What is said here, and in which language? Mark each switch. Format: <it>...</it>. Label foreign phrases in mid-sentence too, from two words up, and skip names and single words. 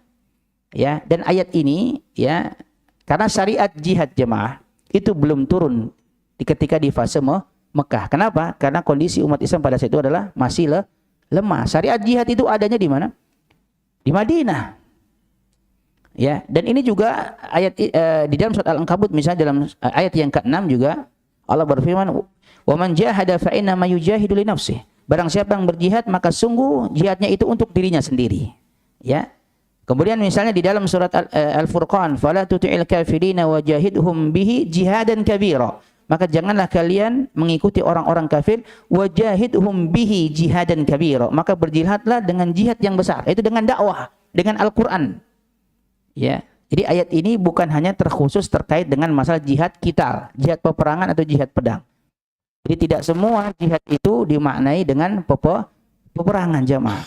<id>Ya, dan ayat ini, ya, karena syariat jihad jemaah itu belum turun ketika di fase Mekah. Kenapa? Karena kondisi umat Islam pada saat itu adalah masih lemah. Syariat jihad itu adanya di mana? Di Madinah. Ya, dan ini juga ayat di dalam surat Al-Ankabut, misalnya dalam ayat yang ke-6 juga Allah berfirman,</id> <ar>"ومن جاهد فإنما يجاهد لنفسه."</ar> <id>Barang siapa yang berjihad, maka sungguh jihadnya itu untuk dirinya sendiri.</id> <ar>Ya.</ar> <id>Kemudian misalnya di dalam surat Al-Furqan,</id> <ar>"فلا تطع الكافرين وجاهدهم به جهادا كبيرا."</ar> <id>Maka janganlah kalian mengikuti orang-orang kafir,</id> <ar>وجاهدهم به جهادا كبيرا.</ar> <id>Maka berjihadlah dengan jihad yang besar, itu dengan dakwah, dengan Al-Qur'an. Ya. Jadi ayat ini bukan hanya terkhusus terkait dengan masalah jihad qital, jihad peperangan atau jihad pedang. Jadi tidak semua jihad itu dimaknai dengan peperangan jamaah.</id>